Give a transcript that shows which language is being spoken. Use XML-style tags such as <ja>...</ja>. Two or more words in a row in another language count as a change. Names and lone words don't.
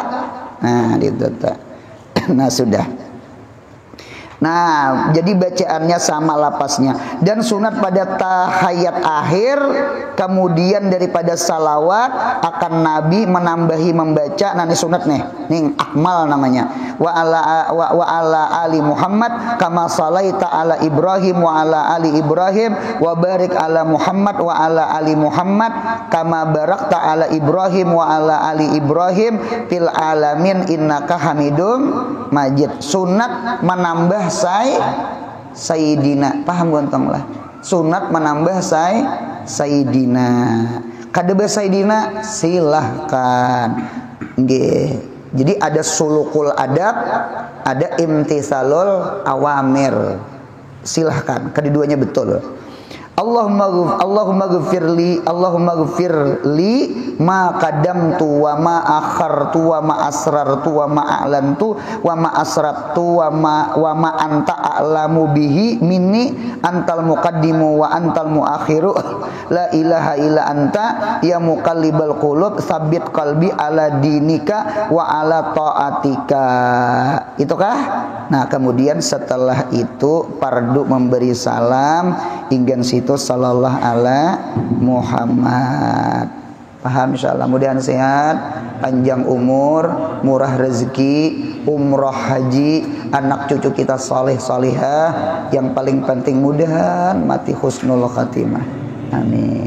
<bjn>Nah, itu tak. Nah, sudah. Nah, jadi bacaannya sama lapasnya. Dan sunat pada tahiyat akhir, kemudian daripada salawat akan Nabi menambahi membaca. Nah, ini sunat nih. Ini akmal namanya.</bjn> <ar>وعلى آل محمد كما صليت على إبراهيم وعلى آل إبراهيم وبارك على محمد وعلى آل محمد كما باركت على إبراهيم وعلى آل إبراهيم في العالمين إنك حميد مجيد.</ar> <bjn>Sunat menambah Sayyidina, paham gontong lah. Sunat menambah Sayyidina. Kadebe Sayyidina silahkan. Nggih. Jadi ada</bjn> <ar>سلوك الأدب,</ar> <bjn>ada</bjn> <ar>امتثال الأوامر.</ar> <bjn>Silahkan, keduanya betul.</bjn> <ar>اللهم اغفر لي ما قدمت وما أخرت وما أسررت وما أعلنت وما أسرفت وما أنت أعلم به مني أنت المقدم وأنت المؤخر لا إله إلا أنت يا مقلب القلوب ثبت قلبي على دينك وعلى طاعتك.</ar> <bjn>Itukah? Nah, kemudian setelah itu pardu memberi salam inggan situ</bjn> <ar>صلى الله على محمد.</ar> <bjn>Paham insyaallah, mudahan sehat, panjang umur, murah rezeki, umroh haji, anak cucu kita saleh salihah, yang paling penting mudahan mati</bjn> <ar>حسن الخاتمة.</ar>